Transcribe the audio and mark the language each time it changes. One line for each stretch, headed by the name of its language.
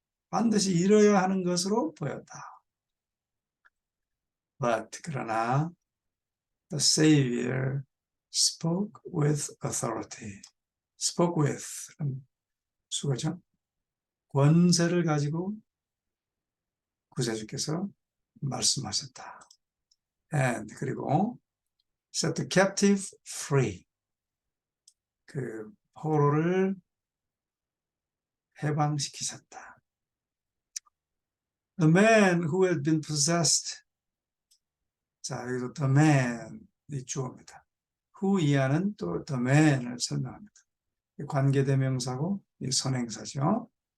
Korean: 반드시 잃어야 하는 것으로 보였다.
English: But
Korean: 그러나
English: the Savior spoke with authority. spoke with
Korean: 수거죠. 권세를 가지고 구세주께서 말씀하셨다.
English: And
Korean: 그리고
English: set the captive free.
Korean: 그 포로를 해방시키셨다.
English: The man who had been possessed.
Korean: 자, 여기서
English: the man
Korean: 이 주어입니다. who 이하는 또 the man을 설명합니다. 관계대명사고 이 선행사죠.